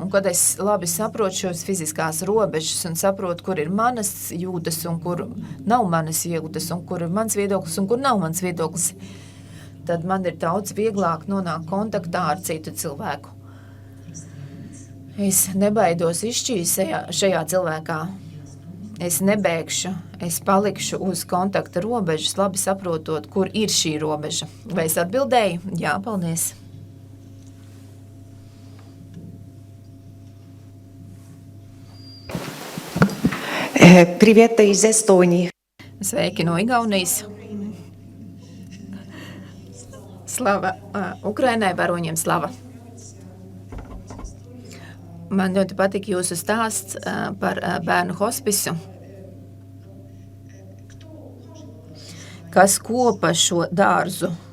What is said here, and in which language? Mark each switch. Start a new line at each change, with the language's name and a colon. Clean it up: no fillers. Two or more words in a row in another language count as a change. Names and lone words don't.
Latvian: Un kad es labi saprotu šos fiziskās robežas un saprotu, kur ir manas jūtas un kur nav manas jūtas, un kur ir mans viedoklis un kur nav mans viedoklis, tad man ir daudz vieglāk nonākt kontaktā ar citu cilvēku. Es nebaidos izšķīst šajā cilvēkā. Es nebēgšu, es palikšu uz kontakta robežas, labi saprotot, kur ir šī robeža. Vai es atbildēju? Jā, paldies.
Russian: Привет из Эстонии.
Latvian: Sveiki no Igaunijas. Slava Ukrainai, varoņiem slava. Man ļoti patika jūsu stāsts par bērnu hospisu. Kas kopa šo dārzu?